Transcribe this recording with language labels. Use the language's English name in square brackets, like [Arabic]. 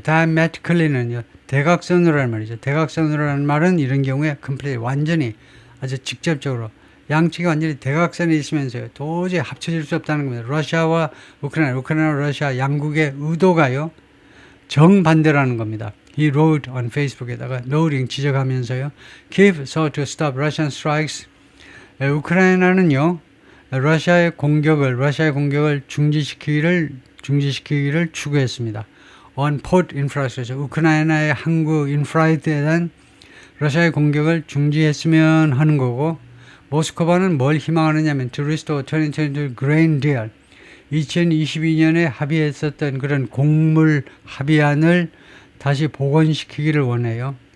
[Korean] diametrically는요, 대각선으로라는 말이죠. 대각선으로라는 말은 이런 경우에 completely, 완전히, 아주 직접적으로, 양측이 완전히 대각선에 있으면서요, 도저히 합쳐질 수 없다는 겁니다. 러시아와 우크라이나와 러시아 양국의 의도가요, 정반대라는 겁니다. [English] He wrote on Facebook에다가 [Korean] 노링 지적하면서요, [English] Kiev sought to stop Russian strikes. [Korean] 우크라이나는요, 러시아의 공격을 중지시키기를 추구했습니다. [English] On port infrastructure, [Korean] 우크라이나의 항구 인프라에 대한 러시아의 공격을 중지했으면 하는 거고, 모스크바는 뭘 희망하느냐면 [English] to restore 2022 grain deal, [Korean] 2022년에 합의했었던 그런 곡물 합의안을 다시 복원시키기를 원해요.